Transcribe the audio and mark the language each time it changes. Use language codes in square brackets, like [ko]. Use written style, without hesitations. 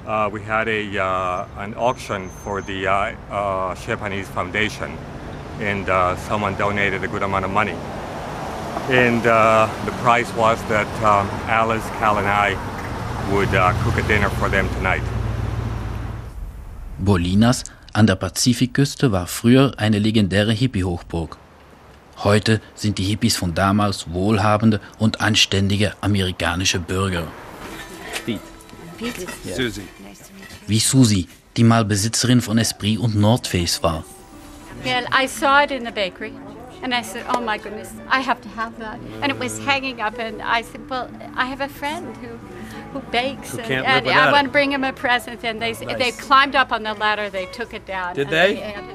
[en] We had an auction for the Japanese Foundation, and someone donated a good amount of money. And the prize was that Alice, Cal, and I would cook a dinner for them tonight. [de] Bolinas an der Pazifikküste war früher eine legendäre Hippie-Hochburg. Heute sind die Hippies von damals wohlhabende und anständige amerikanische Bürger. [en] Pete. Yeah. Susie. [de] Wie Susi, die mal Besitzerin von Esprit und North Face war. [en] And I saw it in the bakery, and I said, oh my goodness, I have to have that. And it was hanging up, and I said, well, I have a friend who bakes, and I want to bring him a present. And they climbed up on the ladder, they took it down. Did they?